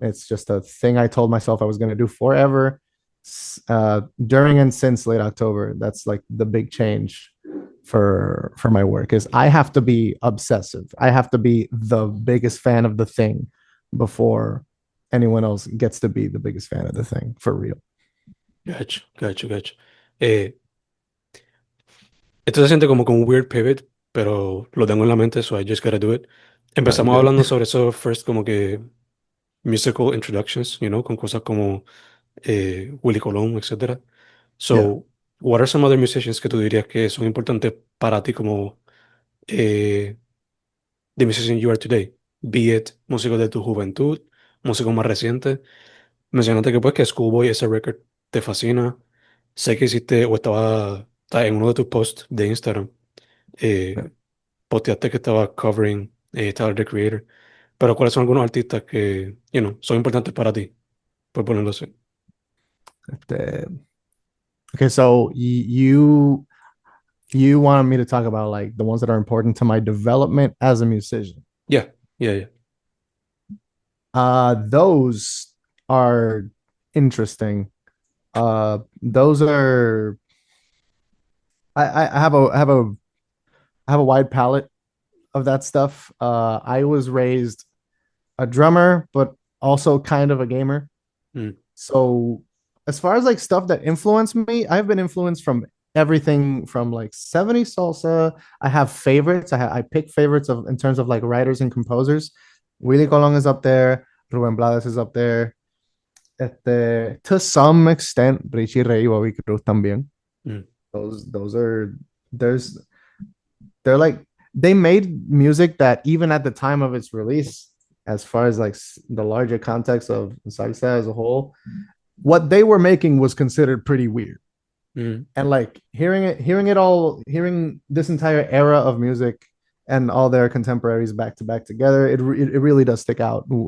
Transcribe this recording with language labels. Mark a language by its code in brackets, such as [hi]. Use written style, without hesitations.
[en] It's just a thing I told myself I was going to do forever. During and since late October, that's like the big change for my work is I have to be obsessive. I have to be the biggest fan of the thing before anyone else gets to be the biggest fan of the thing for real. Gacho, gacho, gacho. [es] Eh, Esto se siente como con un weird pivot, pero lo tengo en la mente, [en] so I just gotta do it. All right, [es] Empezamos [en] good. [es] hablando sobre eso first, como que [en] musical introductions, [es] con cosas como Willy Colón, etcétera. [en] Yeah. So, what are some other musicians [es] que tú dirías que son importantes para ti como [en] eh, the musician you are today? Be it [es] músicos de tu juventud, músicos más recientes. Mencionaste que pues que Schoolboy, ese record te fascina. Sé que hiciste o estaba en uno de tus posts de Instagram. [en] Yeah. [es] eh, Posteaste que estaba covering Tyler, the Creator. Pero ¿cuáles son algunos artistas que, son importantes para ti? Por ponerlo así. [en] Okay, so you wanted me to talk about like the ones that are important to my development as a musician. Yeah, yeah, yeah. Those are interesting. Those are I have a wide palette of that stuff. I was raised a drummer, but also kind of a gamer. Mm, So as far as like stuff that influenced me, I've been influenced from everything from like 70s salsa. I have favorites. I pick favorites of in terms of like writers and composers. Willie Colon is up there. Ruben Blades is up there. To some extent, Richie Ray y Bobby Cruz también. mm, Those are there's they're like they made music that even at the time of its release, as far as like the larger context of salsa as a whole, what they were making was considered pretty weird. mm, And like hearing this entire era of music and all their contemporaries back to back together, it really does stick out.